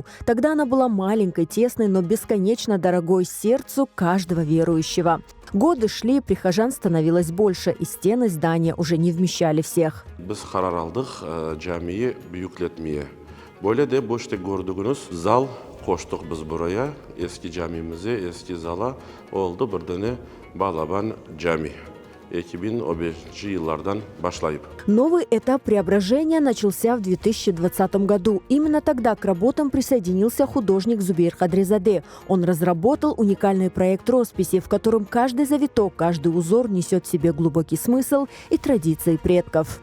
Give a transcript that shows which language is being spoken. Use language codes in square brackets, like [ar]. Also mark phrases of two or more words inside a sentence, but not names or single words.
[ru] Тогда она была маленькой, тесной, но бесконечно дорогой сердцу каждого верующего. Годы шли, прихожан становилось больше, и стены здания уже не вмещали всех. [crh] Зал коштук біз бурая, eski camimize, eski zala oldu birdene Балабан Джами. 2015 yıllardan başlayıp. [ru] Новый этап преображения начался в 2020 году. Именно тогда к работам присоединился художник Зубейр Хадризаде. Он разработал уникальный проект росписи, в котором каждый завиток, каждый узор несет в себе глубокий смысл и традиции предков.